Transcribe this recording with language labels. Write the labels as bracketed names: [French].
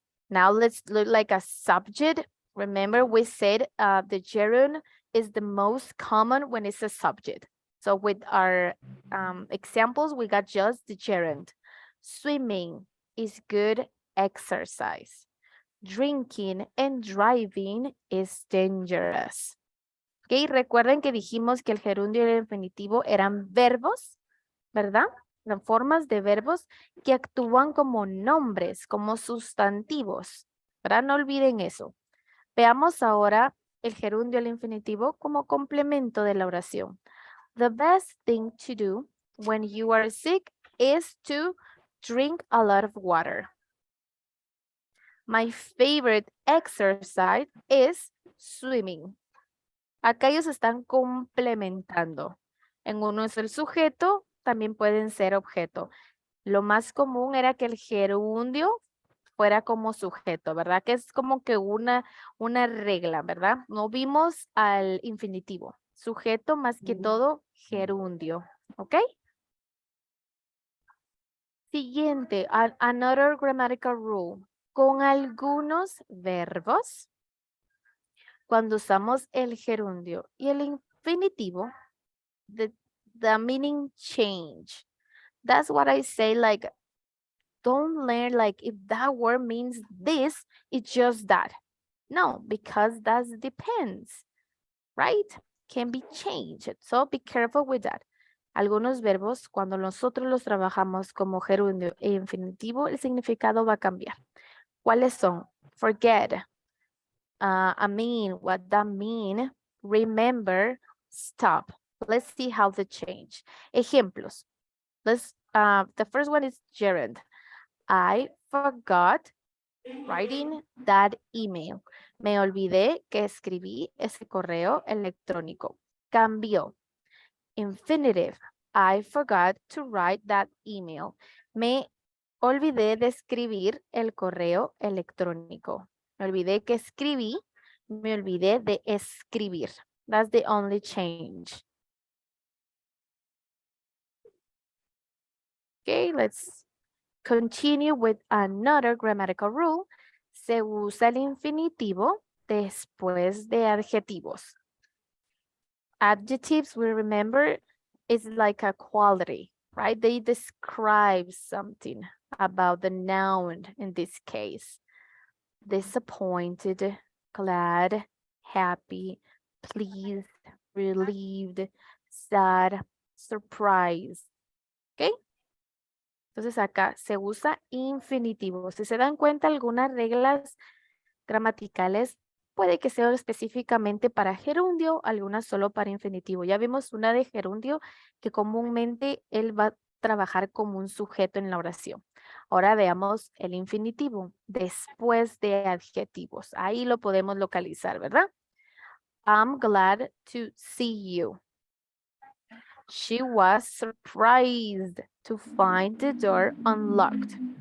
[English] Now let's look like a subject. Remember we said the gerund is the most common when it's a subject. So with our examples, we got just the gerund. Swimming is good exercise. Drinking and driving is dangerous. [Spanish] Ok, recuerden que dijimos que el gerundio y el infinitivo eran verbos, ¿verdad? Eran formas de verbos que actúan como nombres, como sustantivos, ¿verdad? No olviden eso. Veamos ahora el gerundio y el infinitivo como complemento de la oración. [English] The best thing to do when you are sick is to drink a lot of water. My favorite exercise is swimming. [Spanish] Acá ellos están complementando. En uno es el sujeto, también pueden ser objeto. Lo más común era que el gerundio fuera como sujeto, ¿verdad? Que es como que una regla, ¿verdad? No vimos al infinitivo. Sujeto más que todo gerundio, ¿ok? Siguiente, [English] another grammatical rule. [Spanish] Con algunos verbos, cuando usamos el gerundio y el infinitivo, [English] the meaning change. That's what I say, like, don't learn like if that word means this, it's just that. No, because that depends, right? Can be changed. So be careful with that. [Spanish] Algunos verbos, cuando nosotros los trabajamos como gerundio e infinitivo, el significado va a cambiar. ¿Cuáles son? [English] Forget. I mean, what that mean? Remember, stop. Let's see how they change. Ejemplos. The first one is gerund. I forgot writing that email. [Spanish] Me olvidé que escribí ese correo electrónico. Cambió. Infinitive. [English] I forgot to write that email. [Spanish] Me olvidé de escribir el correo electrónico. Me olvidé que escribí. Me olvidé de escribir. [English] That's the only change. Okay, let's continue with another grammatical rule. [Spanish] Se usa el infinitivo después de adjetivos. [English] Adjectives, we remember, is like a quality, right? They describe something about the noun in this case. Disappointed, glad, happy, pleased, relieved, sad, surprised. ¿Ok? [Spanish] Entonces acá se usa infinitivo. Si se dan cuenta, algunas reglas gramaticales puede que sean específicamente para gerundio, algunas solo para infinitivo. Ya vimos una de gerundio que comúnmente él va a trabajar como un sujeto en la oración. Ahora veamos el infinitivo después de adjetivos. Ahí lo podemos localizar, ¿verdad? [English] I'm glad to see you. She was surprised to find the door unlocked.